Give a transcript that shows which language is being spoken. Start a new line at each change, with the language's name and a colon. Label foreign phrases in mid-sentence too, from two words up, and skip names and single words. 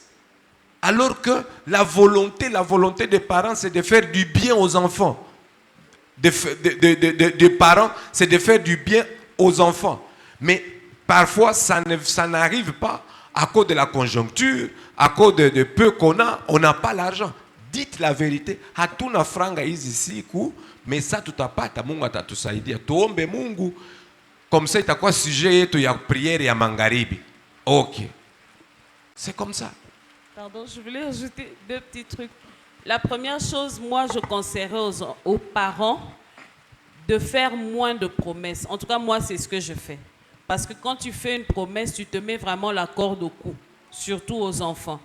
French: Alors que la volonté des parents, c'est de faire du bien aux enfants. Des parents, c'est de faire du bien aux enfants. Mais parfois, ça n'arrive pas à cause de la conjoncture, à cause de peu qu'on a, on n'a pas l'argent. Dites la vérité.
Swahili: Hatuna franga hizi siku,
French: mais ça
Swahili: tutapata, Mungu atatusaidia. Tuombe Mungu.
French: Comme ça,
Swahili: itakuwa sujet yetu ya prière ya magharibi.
French: Ok. C'est comme ça. Pardon, je voulais ajouter 2 petits trucs. La première chose, moi, je conseillerais aux parents de faire moins de promesses. En tout cas, moi, c'est ce que je fais. Parce que quand tu fais une promesse, tu te mets vraiment la corde au cou, surtout aux enfants.